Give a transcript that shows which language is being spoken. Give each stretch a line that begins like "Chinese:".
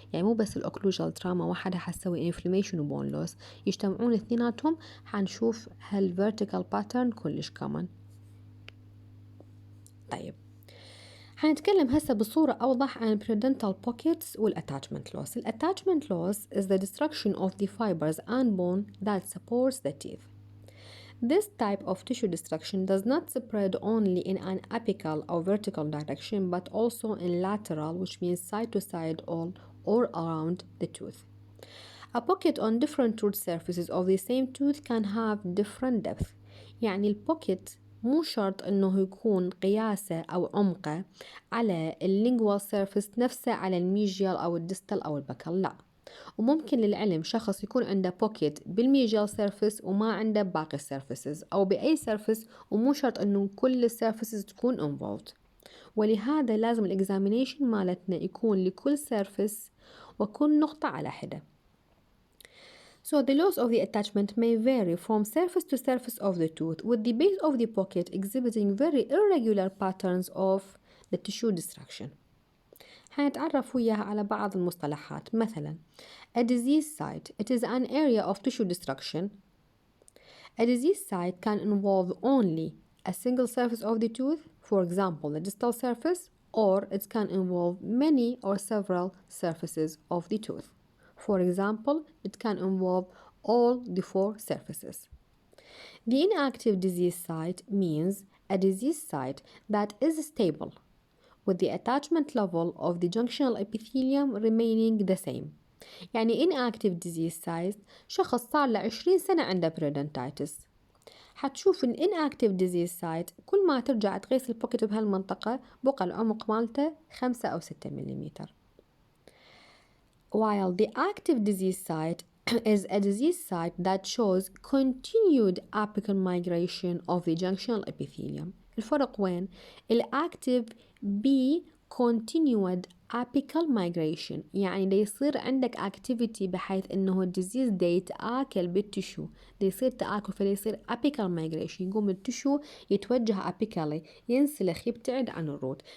Arabic: يعني مو بس الأوكلوجال تراما وحدها حتسوي inflammation وبون لوس، يجتمعون اثنيناتهم حنشوف هالvertical pattern كلش common. طيب حنتكلم هسه بصورة أوضح عن periodontal pockets والattachment loss.
English: Attachment loss is the destruction of the fibers and bone that supports the teeth. This type of tissue destruction does not spread only in an apical or vertical direction but also in lateral, which means side to side or around the tooth. A pocket on different tooth surfaces of the same tooth can have different depth.
Arabic: يعني البوكيت مو شرط إنه يكون قياسه أو عمقه على اللينجوال سيرفيس نفسه على الميجيال أو الديستال أو البكال، لا. وممكن للعلم شخص يكون عنده بوكيت بالميجيال سيرفيس وما عنده باقي السيرفيسز، أو بأي سيرفيس، ومو شرط إنه كل السيرفيسز تكون involved. ولهذا لازم الإكزامينيشن مالتنا يكون لكل سيرفيس وكل نقطة على حدة.
English: So the loss of the attachment may vary from surface to surface of the tooth, with the base of the pocket exhibiting very irregular patterns of the tissue destruction.
Arabic: حنتعرف وياها على بعض المصطلحات. مثلا
English: a disease site, it is an area of tissue destruction. A disease site can involve only a single surface of the tooth, for example the distal surface, or it can involve many or several surfaces of the tooth. For example, it can involve all the 4 surfaces. The inactive disease site means a disease site that is stable, with the attachment level of the junctional epithelium remaining the same.
Arabic: يعني inactive disease site شخص صار له 20 سنة عنده periodontitis. حتشوف ال inactive disease site كل ما ترجع تقيس البوكيت بهالمنطقة بقى العمق مالته 5 أو 6 ملم.
English: While the active disease site is a disease site that shows continued apical migration of the junctional epithelium.
Arabic: الفرق وين؟ الactive
English: continued apical migration،
Arabic: يعني دا يصير عندك activity بحيث انه الديزيز دا يتآكل بالتشو، دا يصير تآكل، فدا يصير apical migration، يقوم التشو يتوجه apically، ينسلخ يبتعد عن الروت.